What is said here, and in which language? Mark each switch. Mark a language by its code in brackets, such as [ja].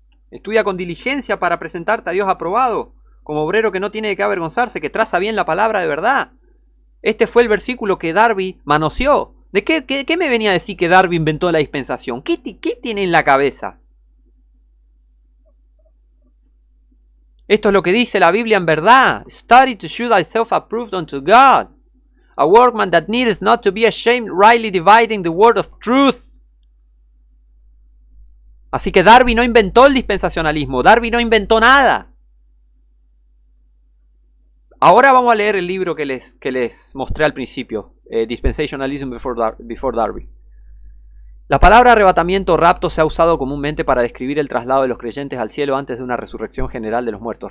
[es] Estudia con diligencia para presentarte a Dios aprobado, como obrero que no tiene que avergonzarse, que traza bien la palabra de verdad. Este fue el versículo que Darby manoseó. ¿De qué me venía a decir que Darby inventó la dispensación? ¿Qué tiene en la cabeza? Esto es lo que dice la Biblia en verdad. [en] Study to show thyself approved unto God, a workman that needeth not to be ashamed, rightly dividing the word of truth. [es] Así que Darby no inventó el dispensacionalismo, Darby no inventó nada. Ahora vamos a leer el libro que les mostré al principio, Dispensationalism Before Darby. La palabra arrebatamiento o rapto se ha usado comúnmente para describir el traslado de los creyentes al cielo antes de una resurrección general de los muertos.